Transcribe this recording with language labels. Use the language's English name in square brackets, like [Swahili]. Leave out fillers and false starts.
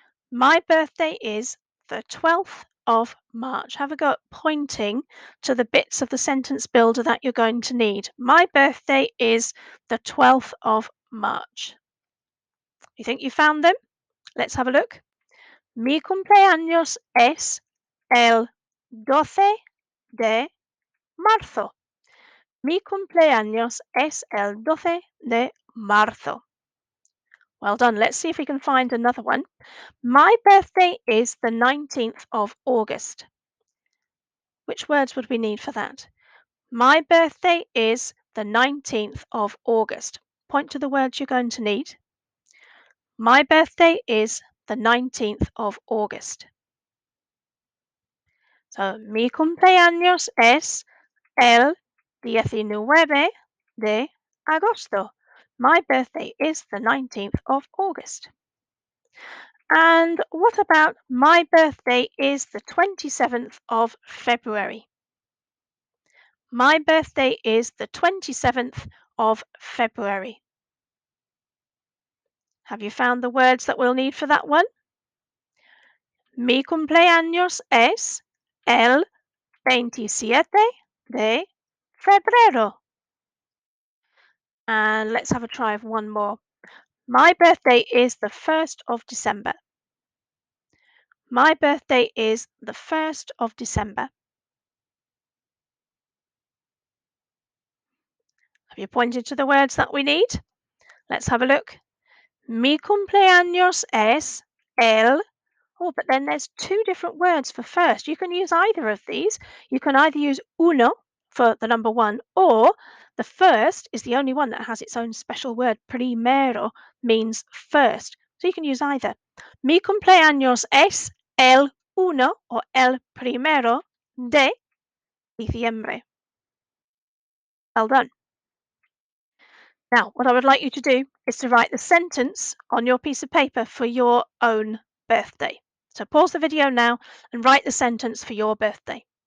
[English] My birthday is the 12th of March. Have a go at pointing to the bits of the sentence builder that you're going to need. My birthday is the 12th of March. You think you found them? Let's have a look. [Spanish] Mi cumpleaños es el 12 de marzo. Mi cumpleaños es el 12 de marzo. [English] Well done. Let's see if we can find another one. My birthday is the 19th of August. Which words would we need for that? My birthday is the 19th of August. Point to the words you're going to need. My birthday is the 19th of August. [Spanish] So, mi cumpleaños es el 19 de agosto. [English] My birthday is the 19th of August. And what about my birthday is the 27th of February? My birthday is the 27th of February. Have you found the words that we'll need for that one? [Spanish] Mi cumpleaños es el 27 de febrero. [English] And let's have a try of one more. My birthday is the 1st of December. My birthday is the 1st of December. Have you pointed to the words that we need? Let's have a look. [Spanish] Mi cumpleaños es el. [English] Oh, but then there's two different words for first. You can use either of these. You can either use uno for the number one, or the first is the only one that has its own special word. Primero means first. So you can use either. [Spanish] Mi cumpleaños es el uno or el primero de diciembre. [English] Well done. Now, what I would like you to do is to write the sentence on your piece of paper for your own birthday. So pause the video now and write the sentence for your birthday.